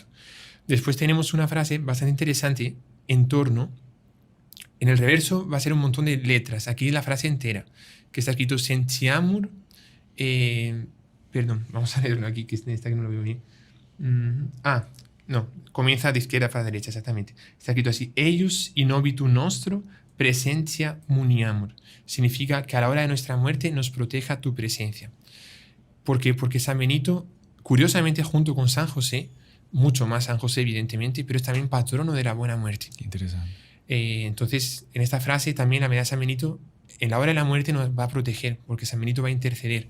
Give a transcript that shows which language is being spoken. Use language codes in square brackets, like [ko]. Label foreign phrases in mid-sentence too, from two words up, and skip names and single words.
[es] Después tenemos una frase bastante interesante en torno. En el reverso va a ser un montón de letras. Aquí es la frase entera, que está escrito Sentiamur. Perdón, vamos a leerlo aquí, que está que no lo veo bien. Comienza de izquierda para derecha, exactamente. Está escrito así: [la] Eius in obitu nostro presentia muniamur. [es] Significa que a la hora de nuestra muerte nos proteja tu presencia. ¿Por qué? Porque San Benito, curiosamente, junto con San José, mucho más San José, evidentemente, pero es también patrono de la buena muerte. Qué interesante. Entonces, en esta frase también la medalla de San Benito, en la hora de la muerte, nos va a proteger, porque San Benito va a interceder.